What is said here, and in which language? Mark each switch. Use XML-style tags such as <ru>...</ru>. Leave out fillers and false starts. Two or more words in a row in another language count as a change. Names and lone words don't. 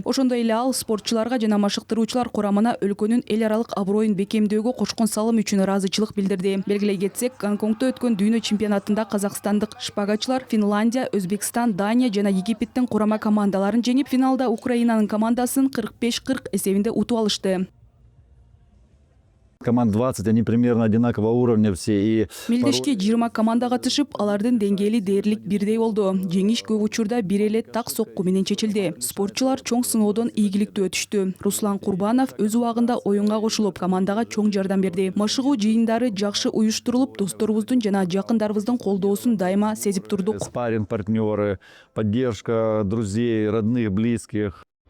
<ky>Ошондой эле ал спортчуларга жана машыктыруучулар курамына өлкөнүн эл аралык аброюн бекемдөөгө кошкон салым үчүн ыраазычылык билдирди. Белгилей кетсек, Гонконгдо өткөн дүйнө чемпионатында казакстандык шпагачылар Финляндия, Өзбекстан, Дания жана Египеттин курама командаларын жеңип, финалда Украинанын командасын 45-40 эсебинде утуп алышты.</ky> <ru>Команд 20, они примерно одинакового уровня все.</ru> <ky>Мелдешке 20 команда катышып, алардын деңгээли дээрлик бирдей болду. Жеңиш көп учурда бир эле так сокку менен чечилди. Спортчулар чоң сыноодон ийгиликтүү өтүштү. Руслан Курбанов өз убагында оюнга кошулуп, командага чоң жардам берди. Машыгуу жыйындары жакшы уюштурулуп, досторубуздун жана жакындарыбыздын колдоосун дайыма сезип турдук.</ky> <ru>Спарринг партнеры, поддержка друзей, родных, близких.</ru>